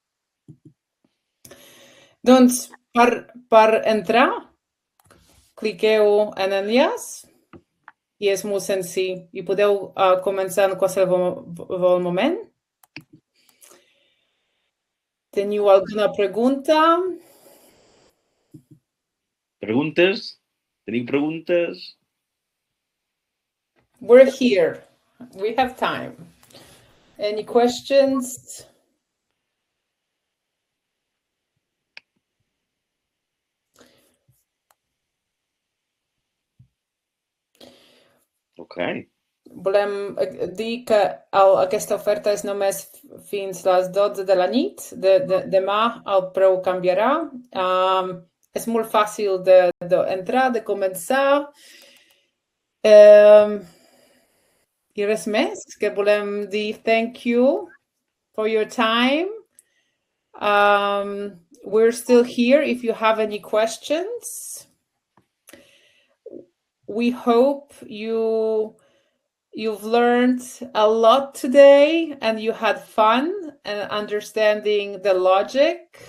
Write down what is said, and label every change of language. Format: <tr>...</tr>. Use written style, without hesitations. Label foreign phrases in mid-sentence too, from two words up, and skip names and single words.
<ca>Doncs, per entrar, cliqueu en l'enllaç i és molt senzill. I podeu començar en qualsevol moment. Teniu alguna pregunta? Preguntes? Teniu preguntes?</ca> <en>We're here. We have time. Any questions? Okay.</en> <ca>Volem dir que aquesta oferta és només fins les 12 de la nit. Demà el preu canviarà. És molt fàcil d'entrar, de començar. I res més, que volem dir</ca> <en>thank you for your time. We're still here if you have any questions. We hope you've learned a lot today and you had fun and understanding the logic.</en>